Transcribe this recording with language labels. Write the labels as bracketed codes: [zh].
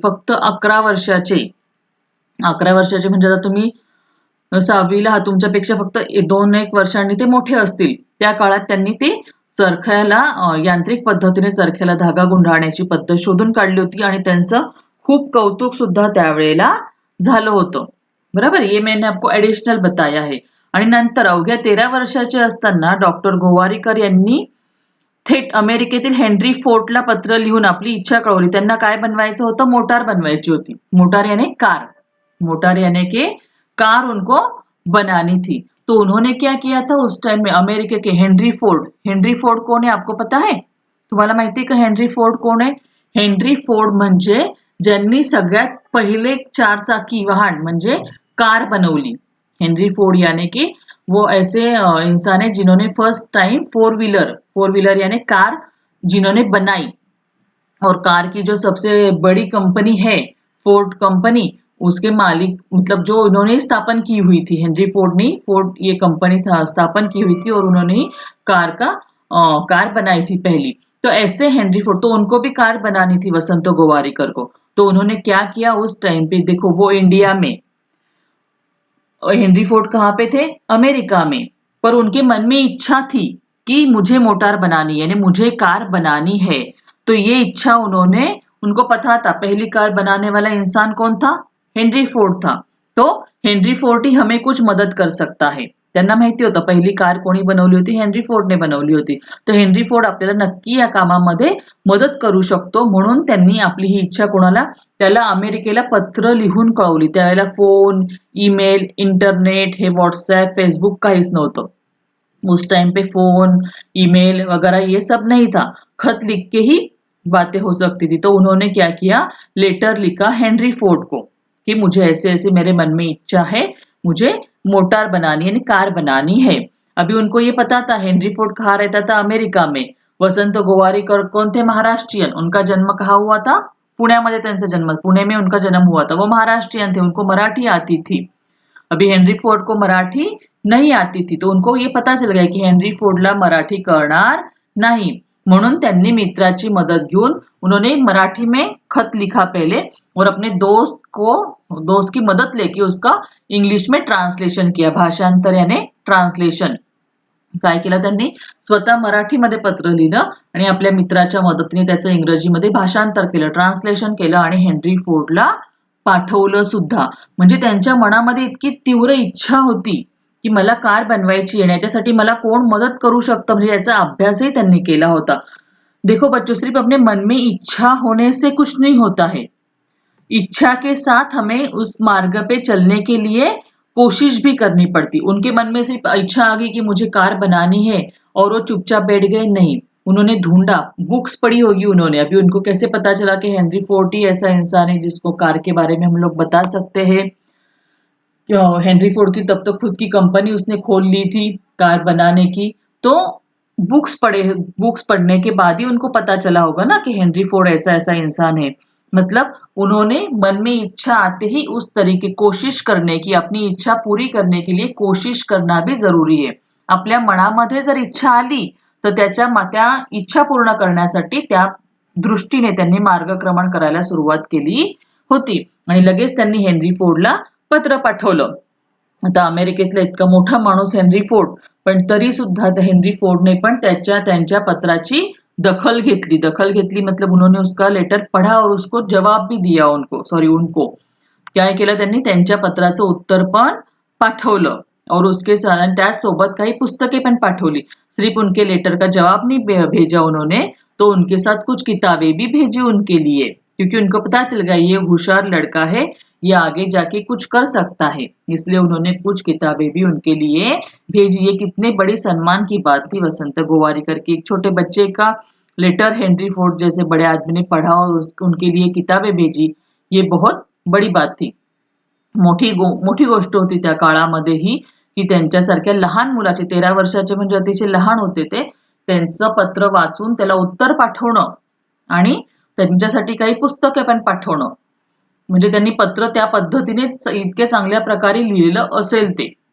[mr] फक्त 11 वर्षाचे म्हणजे आता तुम्ही 6वीला आहात, तुमच्यापेक्षा फक्त 2-1 वर्षांनी ते मोठे असतील. त्या काळात त्यांनी ते चरख्याला यांत्रिक पद्धतीने चरख्याला धागा गुंडाळण्याची पद्धत शोधून काढली होती आणि त्यांचं खूप कौतुक सुद्धा त्यावेळेला झालं होतं. बरोबर, [hi] ये मैंने आपको ऍडिशनल बताया है. [mr] आणि नंतर अवघ्या 13 वर्षाचे असताना डॉक्टर गोवारीकर यांनी थेट अमेरिकेतील हेनरी फोर्डला पत्र लिहून आपली इच्छा कळवली. त्यांना काय बनवायचं होतं? मोटार बनवायची होती. [hi] मोटार यानी कार, मोटार यानी कि कार उनको बनानी थी. तो उन्होंने क्या किया था उस टाइम में? अमेरिका के हेनरी फोर्ड. [mr] हेनरी फोर्ड कोण आहे [hi] आपको पता है? [mr] तुम्हाला माहिती का हेनरी फोर्ड कोण आहे? हेनरी फोर्ड म्हणजे ज्यांनी सगळ्यात पहिले 4 चाकी वाहन म्हणजे कार बनवली. [hi] हेनरी फोर्ड यानी कि वो ऐसे इंसान है जिन्होंने फर्स्ट टाइम फोर व्हीलर यानी कार जिन्होंने बनाई. और कार की जो सबसे बड़ी कंपनी है फोर्ड कंपनी, उसके मालिक मतलब जो उन्होंने स्थापन की हुई थी, हेनरी फोर्ड ने फोर्ड ये कंपनी था स्थापन की हुई थी और उन्होंने ही कार बनाई थी पहली. तो ऐसे हेनरी फोर्ड, तो उनको भी कार बनानी थी वसंत गोवारीकर को. तो उन्होंने क्या किया उस टाइम पे? देखो वो इंडिया में, हेनरी फोर्ड कहाँ पे थे? अमेरिका में. पर उनके मन में इच्छा थी कि मुझे मोटार बनानी है, यानी मुझे कार बनानी है. तो ये इच्छा उनको पता था पहली कार बनाने वाला इंसान कौन था? हेनरी फोर्ड था. तो हेनरी फोर्ड ही हमें कुछ मदद कर सकता है. [mr] त्यांना माहिती होतं पहिली कार कोणी बनवली होती? हेनरी फोर्डने बनवली होती. तर हेनरी फोर्ड आपल्याला नक्की या कामामध्ये मदत करू शकतो, म्हणून त्यांनी आपली ही इच्छा कोणाला? त्याला अमेरिकेला पत्र लिहून कळवली. त्यावेळेला फोन, ईमेल, इंटरनेट, हे व्हाट्सएप, फेसबुक काहीच नव्हतं. [hi] उस टाइम पे फोन, ईमेल वगैरह ये सब नहीं था. खत लिख के ही बातें हो सकती थी. तो उन्होंने क्या किया? लेटर लिखा हेनरी फोर्ड को कि मुझे ऐसे ऐसे मेरे मन में इच्छा है, मुझे मोटार बनानी यानी कार बनानी है. अभी उनको ये पता था हेनरी फोर्ड कहाँ रहता था? अमेरिका में. वसंत गोवारीकर कौन थे? महाराष्ट्रीयन. उनका जन्म कहाँ हुआ था? [mr] पुण्यामध्ये त्यांचा जन्म, [hi] पुणे में उनका जन्म हुआ था. वो महाराष्ट्रीयन थे, उनको मराठी आती थी. अभी हेनरी फोर्ड को मराठी नहीं आती थी. तो उनको ये पता चल गया की हेनरी [mr] फोर्डला मराठी कळणार [hi] नहीं. [mr] म्हणून त्यांनी मित्राची मदत घेऊन [hi] उन्होंने मराठी में खत लिखा पहले और अपने दोस्त की मदद लेके उसका इंग्लिश में ट्रांसलेशन किया. [mr] भाषांतर यानी ट्रांसलेशन. काय केलं त्यांनी? स्वतः मराठीमध्ये पत्र लिहिलं आणि आपल्या मित्राच्या मदतीने त्याचं इंग्रजीमध्ये भाषांतर केलं, ट्रान्सलेशन केलं आणि हेनरी फोर्डला पाठवलं सुद्धा. म्हणजे त्यांच्या मनामध्ये इतकी तीव्र इच्छा होती की मला कार बनवायची आहे, याच्यासाठी मला कोण मदत करू शकतं, म्हणजे याचा अभ्यासही त्यांनी केला होता. [hi] देखो बच्चों, सिर्फ अपने मन में इच्छा होने से कुछ नहीं होता है. इच्छा के साथ हमें उस मार्ग पे चलने के लिए कोशिश भी करनी पड़ती. उनके मन में सिर्फ इच्छा आ गई कि मुझे कार बनानी है और वो चुपचाप बैठ गए, नहीं. उन्होंने ढूंढा, बुक्स पढ़ी होगी उन्होंने. अभी उनको कैसे पता चला कि हेनरी फोर्ड ही ऐसा इंसान है जिसको कार के बारे में हम लोग बता सकते हैं. हेनरी फोर्ड की तब तक खुद की कंपनी उसने खोल ली थी कार बनाने की. तो बुक्स पढ़ने के बाद ही उनको पता चला होगा ना कि हेनरी फोर्ड ऐसा ऐसा इंसान है. मतलब उन्होंने मन में इच्छा आते ही उस तरीके कोशिश करने की, अपनी इच्छा पूरी करने के लिए कोशिश करना भी जरूरी है. [mr] आपल्या मनामध्ये जर इच्छा आली तर त्या इच्छा पूर्ण करण्यासाठी त्या दृष्टीने त्यांनी मार्गक्रमण करायला सुरुवात केली होती. आणि लगेच त्यांनी हेनरी फोर्डला पत्र पाठवलं. आता अमेरिकेतला इतका मोठा माणूस हेनरी फोर्ड, पण तरी सुद्धा हेनरी फोर्डने पण त्यांच्या पत्राची दखल घेतली [hi] मतलब उन्होंने उसका लेटर पढ़ा और उसको जवाब भी दिया. [mr] उनको काय केलं त्यांनी? त्यांच्या पत्राचं उत्तर पण पाठवलं [hi] और उसके साथ [mr] त्यासोबत काही पुस्तके पण पाठवली. [hi] सिर्फ उनके लेटर का जवाब नहीं भेजा उन्होंने, तो उनके साथ कुछ किताबें भी भेजी उनके लिए, क्योंकि उनको पता चल गया ये होशियार लड़का है, ये आगे जाके कुछ कर सकता है. इसलिए उन्होंने कुछ किताबें भी उनके लिए भेजी. ये कितने बड़ी सम्मान की बात थी वसंत गोवारीकर की. एक छोटे बच्चे का लेटर हेनरी फोर्ड जैसे बड़े आदमी ने पढ़ा और उनके लिए किताबें भेजी, ये बहुत बड़ी बात थी. [mr] मोठी गोष्ट होती त्या काळामध्येही की त्यांच्यासारख्या लहान मुलाचे, 13 वर्षाचे म्हणजे अतिशय लहान होते ते, त्यांचं पत्र वाचून त्याला उत्तर पाठवणं आणि त्यांच्यासाठी काही पुस्तके पण पाठवणं, म्हणजे त्यांनी पत्र त्या पद्धतीने इतके चांगल्या प्रकारे लिहिलेलं असेल ते.